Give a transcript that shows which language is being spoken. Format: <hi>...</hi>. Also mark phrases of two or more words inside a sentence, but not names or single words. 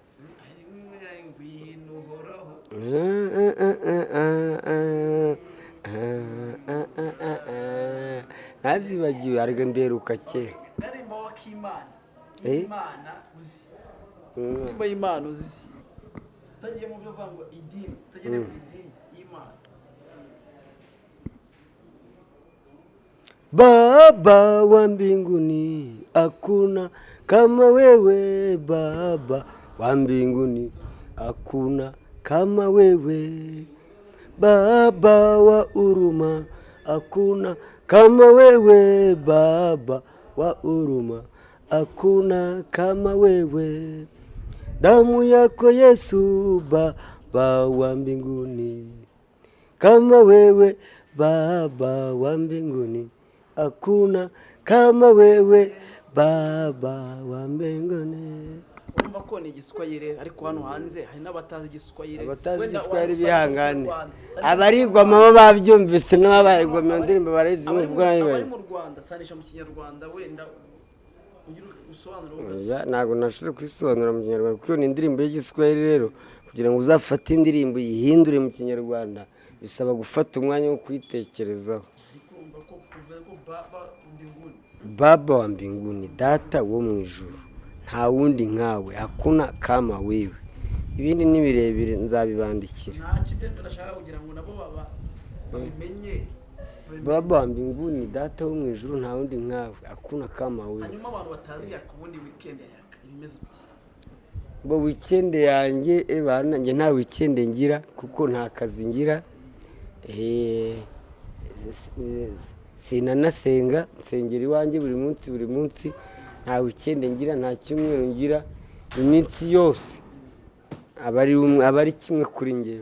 <rw>nazibagiwe arega mberuka kera. Garimba wa Kimana, Imana uzi, Garimba y'Imana uzi, utagiye mu byo vango idini, utagiye mu idini y'Imana.</rw> <sw>Baba wa mbinguni hakuna kama wewe, Baba wa mbinguni hakuna kama wewe, Baba wa huruma hakuna kama wewe, Baba wa huruma hakuna kama wewe, damu yako Yesu, Baba wa mbinguni kama wewe, Baba wa mbinguni hakuna kama wewe, Baba wa mbinguni.</sw> <rw>Urumva ko ni igiswahili, ariko hano hanze hari n'abatazi igiswahili. Abatazi igiswahili bihangane, abarigwama bo babyumvise n'abayigwama ndirimbo barazi n'ubwo nayibaye. Mu Rwanda sanisha mu Kinyarwanda, wenda ugira usobanura oya ntago nashobora kwisobanura mu Kinyarwanda, kuko ni indirimbo y'igiswahili. rero kugira ngo uzafate indirimbo yihindure mu Kinyarwanda bisaba gufata umwanya wo kuyitekerezaho.</rw> <sw>Baba wa mbinguni,</sw> <rw>data wo mu ijuru, nta wundi nkawe,</rw> <sw>hakuna kama wewe.</sw> <rw>ibindi ni birebire nzabibandikira. nta kibyo ndashaka kugira ngo nabo babimenye.</rw> <sw>Baba wa mbinguni,</sw> <rw>data wo mu ijuru, nta wundi nkawe,</rw> <sw>hakuna kama wewe.</sw> <rw>hanyuma abantu batazi yakubundi weekend yaka imeze uti? bo weekend yanjye bana njye nta weekend ngira, kuko nta kazi ngira. sinanasenga, nsengera iwanjye buri munsi, nta weekend ngira, nta cyumweru ngira, iminsi yose abari kimwe kuri njyewe.</rw>